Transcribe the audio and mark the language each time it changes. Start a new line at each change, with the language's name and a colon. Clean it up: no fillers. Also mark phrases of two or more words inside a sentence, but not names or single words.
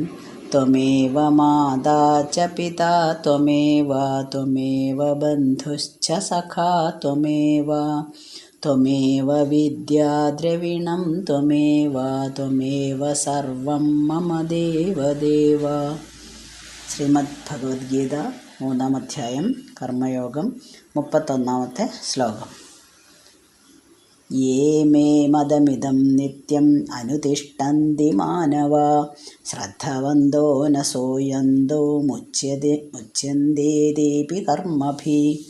Sanskrit: त्वमेव माता च पिता त्वमेव त्वमेव बन्धुश्च सखा त्वमेव त्वमेव विद्या द्रविणं त्वमेव त्वमेव सर्वं मम देवदेव।
Malayalam: ശ്രീമദ്ഭഗവത്ഗീത 3-ാം അധ്യായം കർമ്മയോഗം 31-ാമത്തെ ശ്ലോകം.
Sanskrit: യേ മേ മദമിദം നിത്യം അനുതിഷ്ഠന്തി മാനവ ശ്രദ്ധവന്തോ ന സോയന്തോ മുച്യന്തേതേപി കർമ്മഭി.